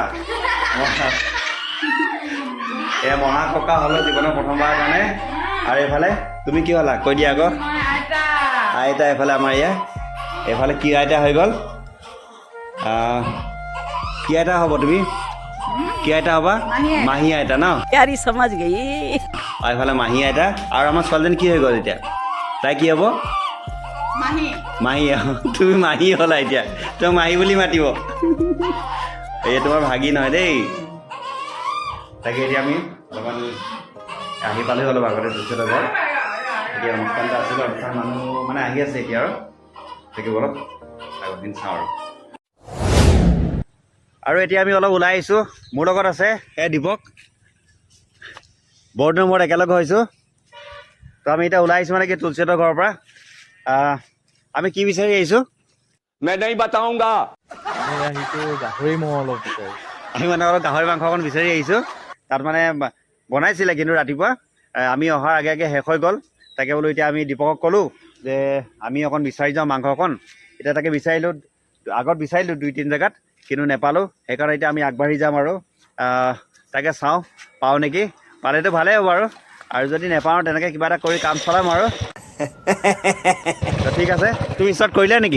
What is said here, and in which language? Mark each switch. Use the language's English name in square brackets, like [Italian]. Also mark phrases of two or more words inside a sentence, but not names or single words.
[Assamese] এয়া মহা ককা হ'লোঁ জীৱনৰ প্ৰথমবাৰৰ কাৰণে। আৰু এইফালে তুমি কি হ'লা কৈ দিয়া আকৌ মই আইতা আইতা এইফালে আমাৰ ইয়াৰ এইফালে কি আইতা হৈ গ'ল কি আইতা হ'ব তুমি কি আইতা হ'বা মাহী আইতা ন [Hindi] यार समझ गई [Assamese] আৰু এইফালে মাহী আইতা আৰু আমাৰ ছোৱালীজনী কি হৈ গ'ল এতিয়া তাই কি হ'ব মাহী মাহী তুমি মাহী হ'লা এতিয়া তোমাক মাহী বুলি মাতিব এই তোমাৰ ভাগি নহয় দেই তাকে এতিয়া আমি অলপমান আহি পালেই অলপ আগতে দুচত ঘৰ এতিয়া অনুষ্ঠান এটা আছিলে অনুষ্ঠান মানুহ মানে আহি আছে এতিয়া আৰু তাকে অলপ আগৰদিন চাওঁ আৰু এতিয়া আমি অলপ ওলাই আহিছোঁ মোৰ লগত আছে দীপক বহুত দিনৰ মূৰত একেলগে হৈছোঁ তো আমি এতিয়া ওলাই আহিছোঁ মানে কি তুলসীহঁতৰ ঘৰৰ পৰা আমি কি বিচাৰি আহিছোঁ [Hindi] मैं नहीं बताऊंगा [Assamese] আহিছোঁ গাহৰি মঙহ অলপ বিচাৰি আমি মানে অলপ গাহৰি মাংস অকণ বিচাৰি আহিছোঁ তাত মানে বনাইছিলে কিন্তু ৰাতিপুৱা আমি অহাৰ আগে আগে শেষ হৈ গ'ল তাকে বোলো এতিয়া আমি দীপকক ক'লোঁ যে আমি অকণ বিচাৰি যাওঁ মাংস অকণ এতিয়া তাকে বিচাৰিলোঁ আগত বিচাৰিলোঁ 2-3 জেগাত কিন্তু নেপালোঁ সেইকাৰণে এতিয়া আমি আগবাঢ়ি যাম আৰু তাকে চাওঁ পাওঁ নেকি পালেতো ভালেই হ'ব আৰু যদি নেপাওঁ তেনেকৈ কিবা এটা কৰি কাম চলাম আৰু ঠিক আছে তুমি ষ্টাৰ্ট কৰিলা নেকি